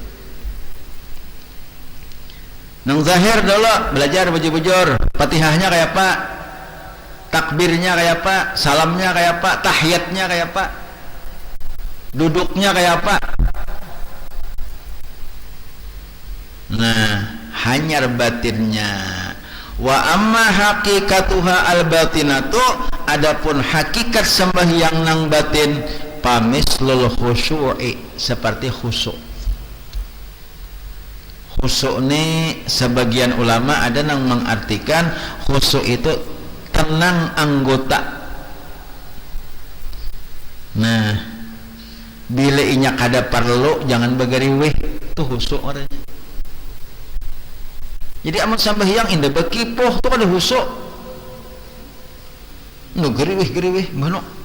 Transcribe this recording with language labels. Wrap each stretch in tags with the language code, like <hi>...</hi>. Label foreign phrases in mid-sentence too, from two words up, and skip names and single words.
<bjn>Nang zahir dulu belajar bujur-bujur. Fatihahnya kayak apa? Takbirnya kayak apa? Salamnya kayak apa? Tahiyatnya kayak apa? Duduknya kayak apa? Nah, hanyar batinnya.</bjn> <ar>وأما حقيقتها الباطنة,</ar> <bjn>adapun hakikat sembahyang nang batin pamislul khusyu'i, seperti khusyuk. Khusyuk ini sebagian ulama ada yang mengartikan khusyuk itu tenang anggota. Nah, bila inya kada perlu jangan bagariweh, itu khusyuk orangnya. Jadi amun sambahyang indah bekipoh tu kada khusyuk. Nu geriweh mano.</bjn>